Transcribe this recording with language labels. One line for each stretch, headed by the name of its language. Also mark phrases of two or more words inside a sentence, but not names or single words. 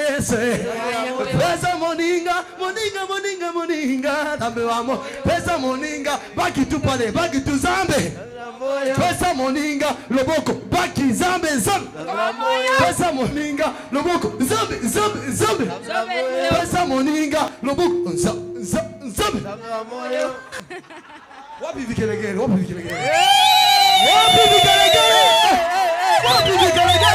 Lingala: Yesu. Pesa moninga, moninga, moninga, moninga. Tambe wamo. Pesa moninga, baki tu pale, baki tu zambe. Pesa moninga, loboko, baki zambe, zambe. Pesa moninga, loboko, zambe, zambe, zambe. Pesa moninga, loboko, zambe, zambe.
Swahili: Wapi vigelegele, wapi vigelegele. Wapi vigelegele. Wapi vigelegele.